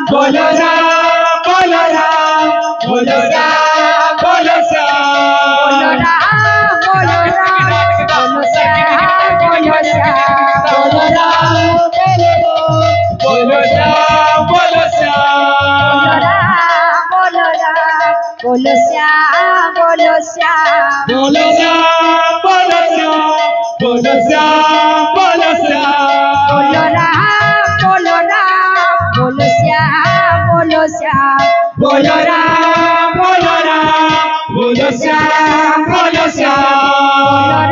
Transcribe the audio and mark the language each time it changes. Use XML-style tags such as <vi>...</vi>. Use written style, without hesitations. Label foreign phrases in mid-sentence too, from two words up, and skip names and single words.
<bn>বল রাম বল রাম বল রাম বল বল শ্যাম রাম বল শ্যাম বল শ্যাম বল রাম বল রাম বল শ্যাম</bn> <hi>बोलो श्याम बोलो श्याम बोलो श्याम बोलो श्याम बोलो श्याम बोलो श्याम बोलो राम बोलो राम बोलो श्याम बोलो श्याम बोलो राम बोलो राम बोलो श्याम बोलो श्याम</hi>